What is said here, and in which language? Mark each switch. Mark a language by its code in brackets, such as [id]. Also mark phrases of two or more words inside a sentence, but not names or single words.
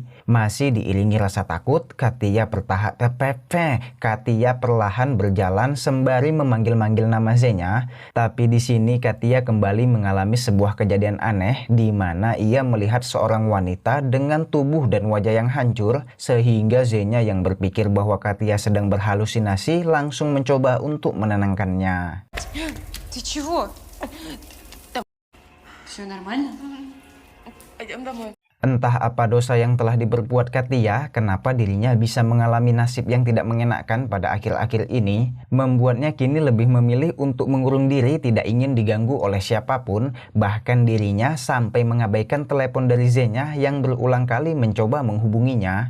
[id] Masih diiringi rasa takut, Katia perlahan berjalan sembari memanggil-manggil nama Zenya. Tapi di sini Katia kembali mengalami sebuah kejadian aneh, di mana ia melihat seorang wanita dengan tubuh dan wajah yang hancur, sehingga Zenya yang berpikir bahwa Katia sedang berhalusinasi langsung mencoba untuk menenangkannya. [ru] Ты чего? Все нормально? Пойдем домой. [id] Entah apa dosa yang telah diperbuat Katia, kenapa dirinya bisa mengalami nasib yang tidak mengenakan pada akhir-akhir ini, membuatnya kini lebih memilih untuk mengurung diri, tidak ingin diganggu oleh siapapun, bahkan dirinya sampai mengabaikan telepon dari Zenya yang berulang kali mencoba menghubunginya.